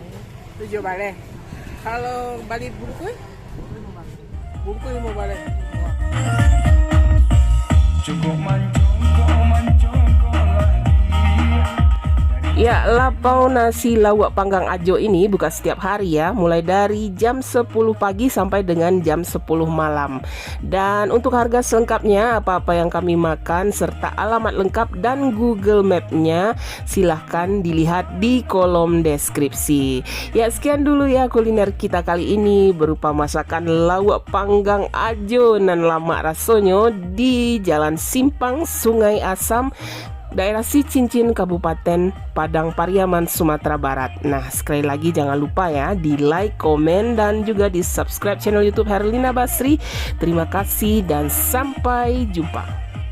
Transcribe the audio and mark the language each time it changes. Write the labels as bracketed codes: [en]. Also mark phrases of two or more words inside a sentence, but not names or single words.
[min] 7 balai. Kalau balit bungkuy? [id] Bungkuy mau balai. Ya, lapau nasi lawak panggang Ajo ini buka setiap hari ya, mulai dari jam 10 pagi sampai dengan jam 10 malam. Dan untuk harga selengkapnya, apa-apa yang kami makan serta alamat lengkap dan Google Map-nya silahkan dilihat di kolom deskripsi. Ya, sekian dulu ya kuliner kita kali ini berupa masakan lawak panggang Ajo [min] nan lama rasonyo [id] di Jalan Simpang Sungai Asam, daerah Si Cincin, Kabupaten Padang Pariaman, Sumatera Barat. Nah, sekali lagi jangan lupa ya di like, komen, dan juga di subscribe channel YouTube Herlina Basri. Terima kasih dan sampai jumpa.